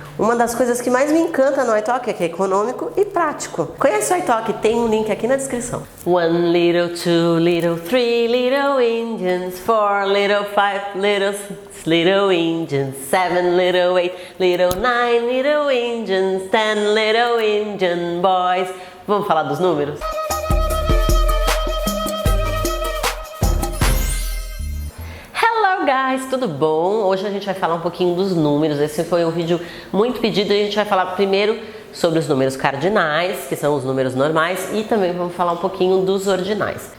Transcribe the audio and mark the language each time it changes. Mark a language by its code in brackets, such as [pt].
[pt] Uma das coisas que mais me encanta no iTalk é que é econômico e prático. Conhece o iTalk? Tem um link aqui na descrição. [en] 1 little, 2 little, 3 little engines, 4 little, 5 little, 6 little engines, 7 little, 8 little, 9 little engines, 10 little engine boys. [pt] Vamos falar dos números? Guys, tudo bom? Hoje a gente vai falar um pouquinho dos números. Esse foi um vídeo muito pedido e a gente vai falar primeiro sobre os números cardinais, que são os números normais, e também vamos falar um pouquinho dos ordinais.